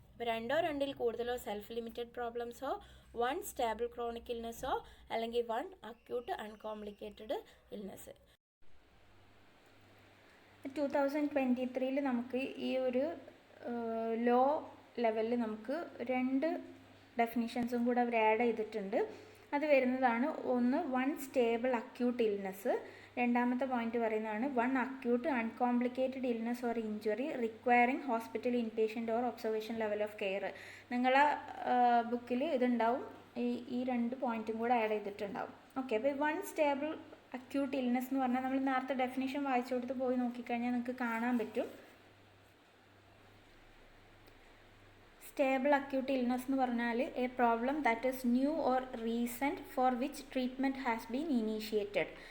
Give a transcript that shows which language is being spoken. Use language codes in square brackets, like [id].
[ml] അപ്പോൾ 2 or 2ൽ കൂടുതലോ self limited പ്രോബ്ലംസോ, 1 stable chronic ഇൽനെസ്സോ, അല്ലെങ്കിൽ 1 അക്യൂട്ട് അൺകോംപ്ലിക്കേറ്റഡ് ഇൽനെസ്. 2023 നമുക്ക് ഈ ഒരു ലോ ലെവലിൽ നമുക്ക് 2 ഡെഫിനിഷൻസും കൂടെ അവർ ആഡ് ചെയ്തിട്ടുണ്ട്. അത് വരുന്നതാണ്, ഒന്ന് 1 സ്റ്റേബിൾ അക്യൂട്ട് ഇൽനെസ്, രണ്ടാമത്തെ പോയിന്റ് പറയുന്നതാണ് [en] 1 acute uncomplicated illness or injury requiring hospital inpatient or observation level of care. [ml] നിങ്ങളെ ബുക്കിൽ ഇതുണ്ടാവും, ഈ 2 പോയിന്റും കൂടെ ആഡ് ചെയ്തിട്ടുണ്ടാവും. ഓക്കെ, അപ്പോൾ 1 സ്റ്റേബിൾ അക്യൂട്ട് ഇൽനെസ് എന്ന് പറഞ്ഞാൽ നമ്മൾ നേരത്തെ ഡെഫിനേഷൻ വായിച്ചു കൊടുത്ത് പോയി നോക്കിക്കഴിഞ്ഞാൽ നിങ്ങൾക്ക് കാണാൻ പറ്റും. [en] stable acute illness [ml] എന്ന് പറഞ്ഞാൽ [en] A problem that is new or recent for which treatment has been initiated.